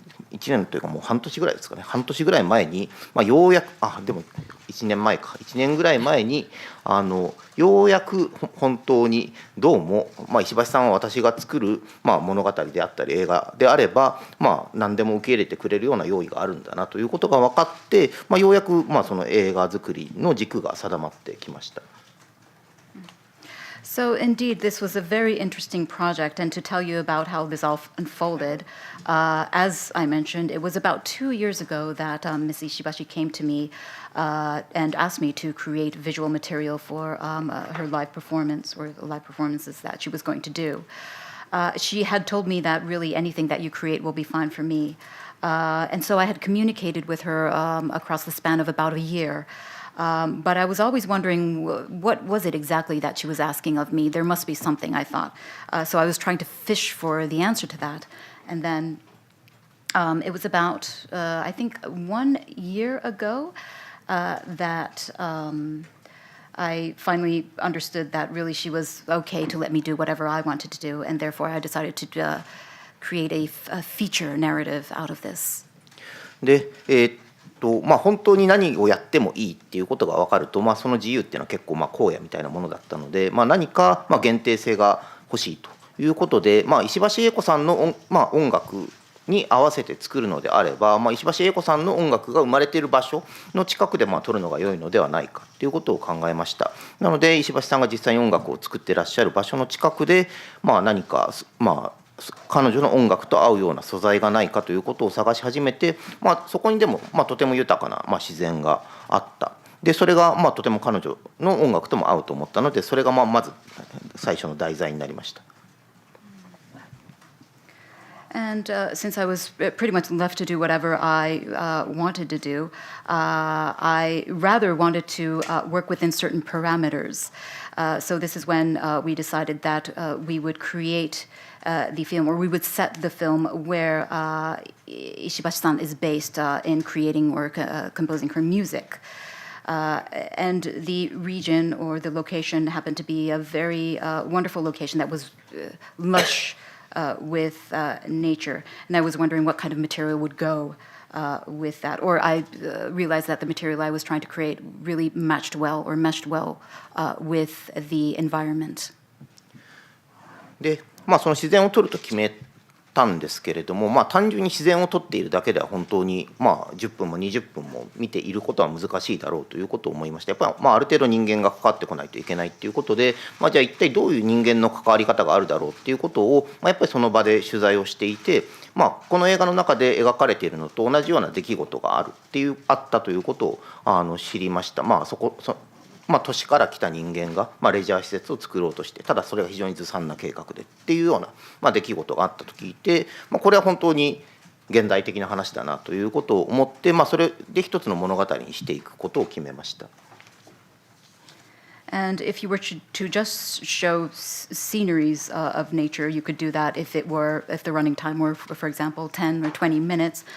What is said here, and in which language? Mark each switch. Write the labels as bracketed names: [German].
[Japanese] 1年というかもう半年ぐらいですかね、半年ぐらい前に、ようやくでも1年前か1年ぐらい前にようやく本当にどうも、石橋さんは私が作る、物語であったり映画であれば、何でも受け入れてくれるような用意があるんだなということが分かって、ようやく、その映画作りの軸が定まってきました。 [English] So indeed, this was a very interesting project, and to tell you about how this all unfolded, as I mentioned, it was about 2 years ago that Ms. Ishibashi came to me and asked me to create visual material for her live performance, or the live performances that she was going to do. She had told me that really anything that you create will be fine for me. And so I had communicated with her across the span of about a year. But I was always wondering, what was it exactly that she was asking of me? There must be something, I thought. So I was trying to fish for the answer to that. And then it was about, I think, 1 year ago that I finally understood that really she was okay to let me do whatever I wanted to do. And therefore, I decided to create a feature narrative out of this. [Japanese] で、本当に何をやってもいいっていうことが分かると、その自由っていうのは結構荒野みたいなものだったので、何か限定性が欲しいということで、石橋英子さんの音楽に合わせて作るのであれば、石橋英子さんの音楽が生まれている場所の近くで撮るのが良いのではないかということを考えました。なので石橋さんが実際に音楽を作っていらっしゃる場所の近くで、何か彼女の音楽と合うような素材がないかということを探し始めて、そこにでもとても豊かな自然があった。でそれがとても彼女の音楽とも合うと思ったので、それがまず最初の題材になりました。 [English] And since I was pretty much left to do whatever I wanted to do, I rather wanted to work within certain parameters. So this is when we decided that we would create the film, or we would set the film where Ishibashi-san is based in creating or composing her music. And the region or the location happened to be a very wonderful location that was lush with nature. And I was wondering what kind of material would go with that. Or I realized that the material I was trying to create really matched well or meshed well with the environment. [Japanese] で、その自然を撮ると決めたんですけれども、単純に自然を撮っているだけでは本当に10分も20分も見ていることは難しいだろうということを思いまして、やっぱりある程度人間が関わってこないといけないということで、じゃあ一体どういう人間の関わり方があるだろうっていうことを、やっぱりその場で取材をしていて、この映画の中で描かれているのと同じような出来事があったということを知りました。都市から来た人間が、レジャー施設を作ろうとして、ただそれが非常にずさんな計画でっていうような、出来事があったと聞いて、これは本当に現代的な話だなということを思って、それで一つの物語にしていくことを決めました。 [English] And if you were to just show sceneries of nature, you could do that if the running time were, for example, 10 or 20 minutes.